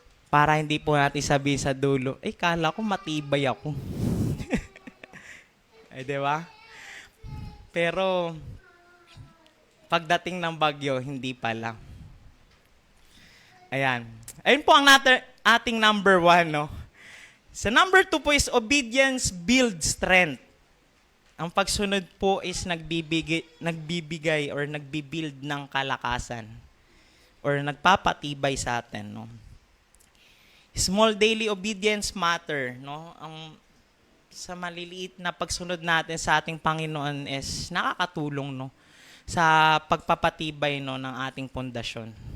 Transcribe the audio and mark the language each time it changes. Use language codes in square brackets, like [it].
[tl] Para hindi po natin sabihin sa dulo, kala ko matibay ako. Di ba? Pero, pagdating ng bagyo, hindi pala. Ayan. Ayun po ang ating number 1, no? Sa number 2 po is [en] obedience builds strength. [tl] Ang pagsunod po is nagbibigay or nagbibuild ng kalakasan or nagpapatibay sa atin, no? [en] Small daily obedience matter, [tl] no? Sa maliliit na pagsunod natin sa ating Panginoon is nakakatulong, no, sa pagpapatibay, no, ng ating pundasyon.